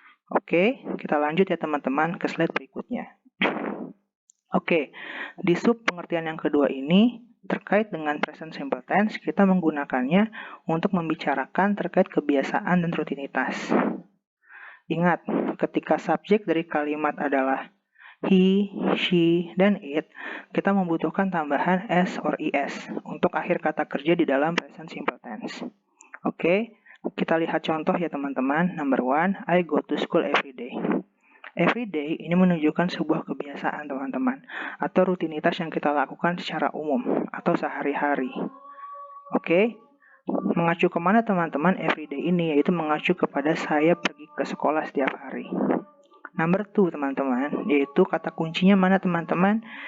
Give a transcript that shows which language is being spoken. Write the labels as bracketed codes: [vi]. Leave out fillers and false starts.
[id] Oke, kita lanjut ya teman-teman ke slide berikutnya. Oke, di sub pengertian yang kedua ini terkait dengan present simple tense, kita menggunakannya untuk membicarakan terkait kebiasaan dan rutinitas. Ingat, ketika subjek dari kalimat adalah he, she, dan it, kita membutuhkan tambahan s or es untuk akhir kata kerja di dalam present simple tense. Oke, kita lihat contoh ya teman-teman. [en] Number 1, I go to school every day. [id] Every day ini menunjukkan sebuah kebiasaan teman-teman, atau rutinitas yang kita lakukan secara umum atau sehari-hari. Oke, mengacu kemana teman-teman everyday ini? Yaitu mengacu kepada saya pergi ke sekolah setiap hari. Number 2 teman-teman, yaitu kata kuncinya mana teman-teman?